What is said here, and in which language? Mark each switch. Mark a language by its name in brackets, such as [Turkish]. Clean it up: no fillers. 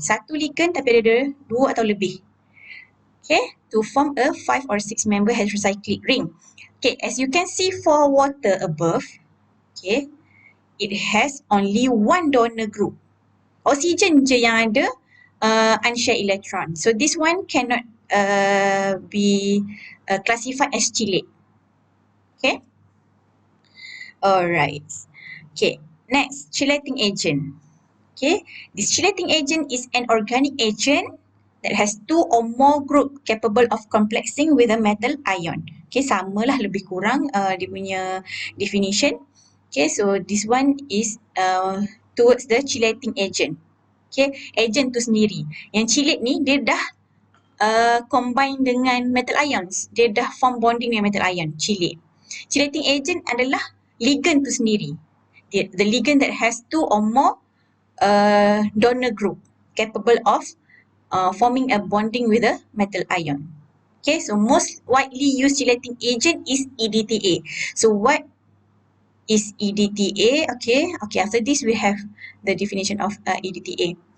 [Malay] Satu ligand tapi ada 2 atau lebih. [English] Okay, to form a 5 or 6 member heterocyclic ring. Okay, as you can see for water above, okay, it has only 1 donor group. [Malay] Oxygen je yang ada unshared electron. [English] So this one cannot be classified as chelate. Okay. Alright. Okay. Next, chelating agent. Okay. This chelating agent is an organic agent that has 2 or more group capable of complexing with a metal ion. [Malay] Okay, samalah lebih kurang dia punya definition. [English] Okay, so this one is towards the chelating agent. [Malay] Okay, agent tu sendiri. Yang chelate ni dia dah combine dengan metal ions. Dia dah [English] form bonding [Malay] dengan metal ion, chelate. Chelating agent adalah ligand tu sendiri. [English] The ligand that has 2 or more donor group capable of forming a bonding with a metal ion. Okay, so most widely used chelating agent is EDTA. So what is EDTA? Okay, after this we have the definition of EDTA.